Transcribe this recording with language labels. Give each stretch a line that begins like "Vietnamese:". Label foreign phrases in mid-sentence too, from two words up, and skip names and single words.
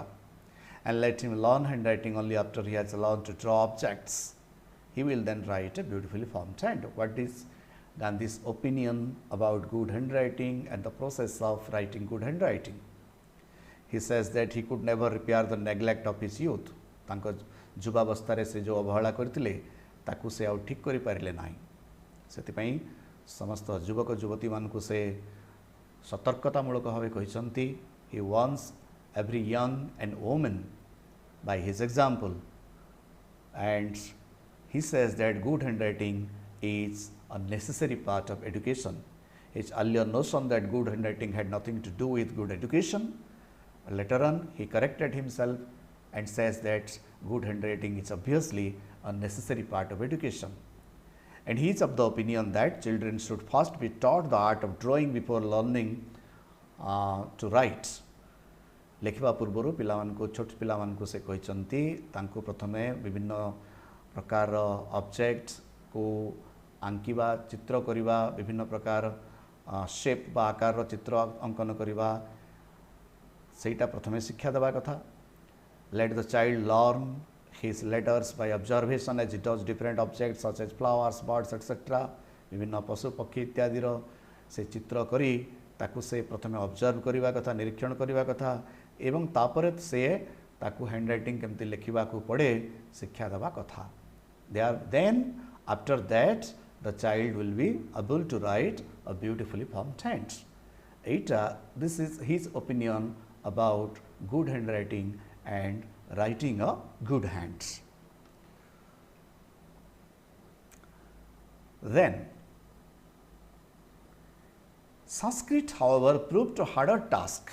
English: And let him learn handwriting only after he has learned to draw objects. He will then write a beautifully formed hand. What is Gandhi's opinion about good handwriting and the process of writing good handwriting? He says that he could never repair the neglect of his youth.
Odia: ତାଙ୍କ ଯୁବାବସ୍ଥା ରେ ଯୋ ଅବହେଳା କରିଥିଲେ ତାକୁ ସେ ଆଉ ଠିକ କରି ପାରିଲେ ନାହିଁ। ସେଥିପାଇଁ ସମସ୍ତ ଯୁବକ ଯୁବତୀ ମାନଙ୍କୁ ସେ ସତର୍କତାମୂଳକ ଭାବେ କହିଛନ୍ତି,
English: he warns every young and woman by his example, and he says that good handwriting is a necessary part of education. His earlier notion that good handwriting had nothing to do with good education, later on he corrected himself and says that good handwriting is obviously a necessary part of education. And he is of the opinion that children should first be taught the art of drawing before learning to write.
Odia: ଲେଖିବା ପୂର୍ବରୁ ପିଲାମାନଙ୍କୁ ଛୋଟ ପିଲାମାନଙ୍କୁ ସେ କହିଛନ୍ତି ତାଙ୍କୁ ପ୍ରଥମେ ବିଭିନ୍ନ ପ୍ରକାର ଅବଜେକ୍ଟ କୁ ଆଙ୍କିବା, ଚିତ୍ର କରିବା, ବିଭିନ୍ନ ପ୍ରକାର ସେପ ବା ଆକାର ଚିତ୍ର ଅଙ୍କନ କରିବା, ସେଇଟା ପ୍ରଥମେ ଶିକ୍ଷା ଦେବା କଥା.
English: Let the child learn his letters by observation as he does different objects such as flowers, birds, etc.
Odia: ବିଭିନ୍ନ ପଶୁ ପକ୍ଷୀ ଇତ୍ୟାଦି ସେ ଚିତ୍ର କରି ତାକୁ ସେ ପ୍ରଥମେ ଅବଜର୍ଭ କରିବା କଥା, ନିରୀକ୍ଷଣ କରିବା କଥା, ଏବଂ ତାପରେ ସେ ତାକୁ ହ୍ୟାଣ୍ଡରାଇଟିଂ କେମିତି ଲେଖିବା କୁ ପଡ଼େ ଶିକ୍ଷା ଦେବା କଥା.
English: Then after that the child will be able to write a beautifully formed hand. This is his opinion about good handwriting and writing a good hand. Then Sanskrit, however, proved a harder task.